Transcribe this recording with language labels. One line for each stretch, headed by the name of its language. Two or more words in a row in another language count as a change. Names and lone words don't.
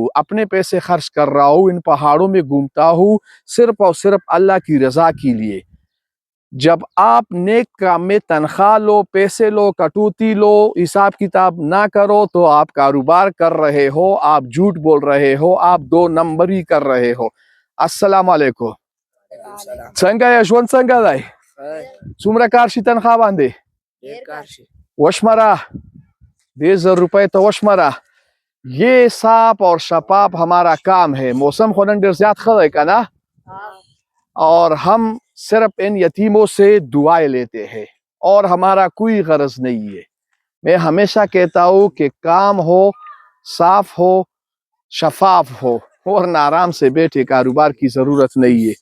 Urdu: اپنے پیسے خرچ کر رہا ہوں، ان پہاڑوں میں گھومتا ہوں، صرف اور صرف اللہ کی رضا کے لیے۔ جب آپ نیک کام میں تنخواہ لو، پیسے لو، کٹوتی لو، حساب کتاب نہ کرو، تو آپ کاروبار کر رہے ہو، آپ جھوٹ بول رہے ہو، آپ 2 نمبری کر رہے ہو۔
Pashto: السلام علیکم۔ څنګه یې ژوند څنګه دی؟ څومره کار شي تنخواه باندې؟ وشمره 10,000 روپے تو وشمره۔
Urdu: یہ صاف اور شفاف ہمارا کام ہے۔
Pashto: موسم خو نن ډېر زیات ښه دی که نه؟
Urdu: اور ہم صرف ان یتیموں سے دعائیں لیتے ہیں، اور ہمارا کوئی غرض نہیں ہے۔ میں ہمیشہ کہتا ہوں کہ کام ہو، صاف ہو، شفاف ہو، ورنہ آرام سے بیٹھے، کاروبار کی ضرورت نہیں ہے۔